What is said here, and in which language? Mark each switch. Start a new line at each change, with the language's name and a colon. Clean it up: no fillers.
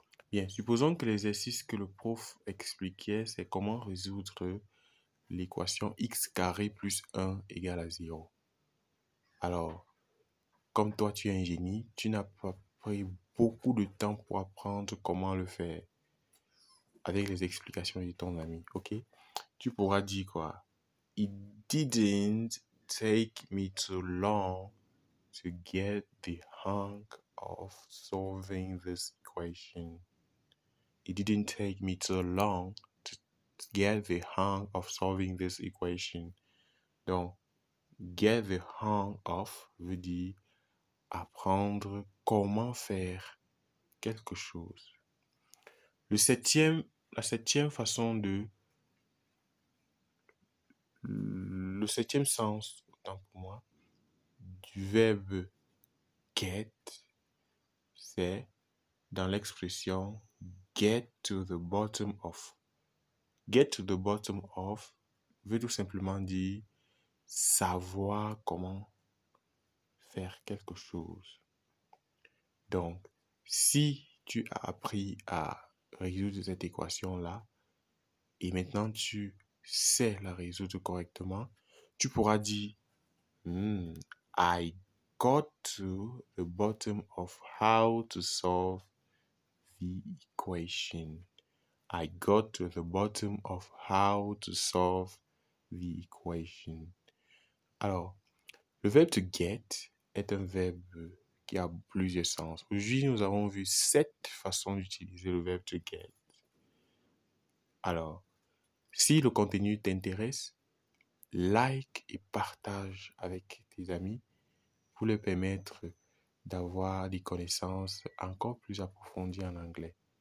French: Bien, supposons que l'exercice que le prof expliquait, c'est comment résoudre l'équation x carré plus 1 égale à 0. Alors, comme toi tu es un génie, tu n'as pas pris beaucoup de temps pour apprendre comment le faire avec les explications de ton ami, ok? Tu pourras dire quoi?
English: It didn't take me too long to get the hang of solving this equation. It didn't take me too long to get the hang of solving this equation.
French: Donc, get the hang of veut dire apprendre comment faire quelque chose. La septième façon le septième sens, autant pour moi, du verbe get, c'est dans l'expression get to the bottom of. Get to the bottom of veut tout simplement dire savoir comment faire quelque chose. Donc, si tu as appris à résoudre cette équation-là et maintenant tu sais la résoudre correctement, tu pourras dire
English: I got to the bottom of how to solve the equation. I got to the bottom of how to solve the equation.
French: Alors, le verbe to get est un verbe qui a plusieurs sens. Aujourd'hui, nous avons vu 7 façons d'utiliser le verbe to get. Alors, si le contenu t'intéresse, like et partage avec tes amis pour leur permettre d'avoir des connaissances encore plus approfondies en anglais.